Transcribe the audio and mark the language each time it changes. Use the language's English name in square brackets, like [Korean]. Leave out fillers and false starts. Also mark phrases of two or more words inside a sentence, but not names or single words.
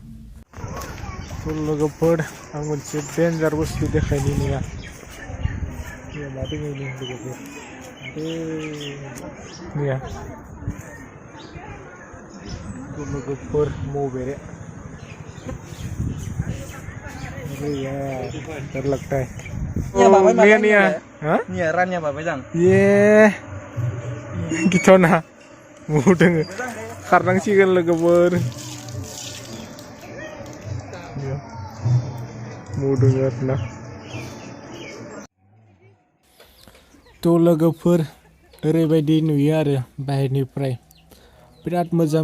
[Bodo] लोगोफोर आं मोनसे डेन्जार बुस्थु देखायनि नङा मा दङ लोगोफोर निया लोगोफोर मबेरे [Hindi] अरे यार डर लगता है [Bodo] निया हाँ निया रानिया बाबाय जां ये गिथ'ना मु दोङो खारनांसिगोन लोगोफोर मु दोङो आरोना तो लोगोफोर ओरैबायदि नुयो आरो बाहेरनिफ्राय बिराद मोजां